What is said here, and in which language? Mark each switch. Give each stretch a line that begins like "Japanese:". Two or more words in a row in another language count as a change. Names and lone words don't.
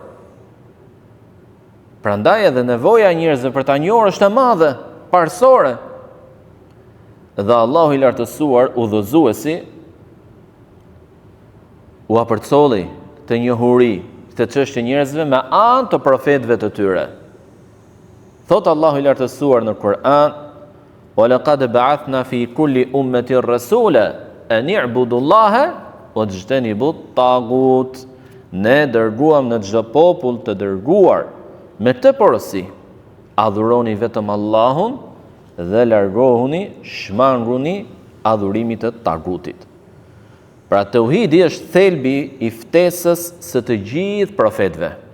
Albanian: Prandaj edhe nevoja e njerëzve për ta njohur është e madhe, parësore. Dhe Allahu i lartësuar, udhëzuesi, u apërcolli të njohuri të çështje njerëzve me anë të profetëve të tyre. Thot Allahu i lartësuar në Kur'an:
Arabic: "ولقد بعثنا في كل أمة رسولا أن اعبدوا الله واجتنبوا الطاغوت."
Albanian: Ne dërguam në çdo popull të dërguar me këtë porosi: adhuroni vetëm Allahun dhe largohuni, shmanguni adhurimit të tagutit. Pra tauhidi është thelbi i ftesës së të gjithë profetëve.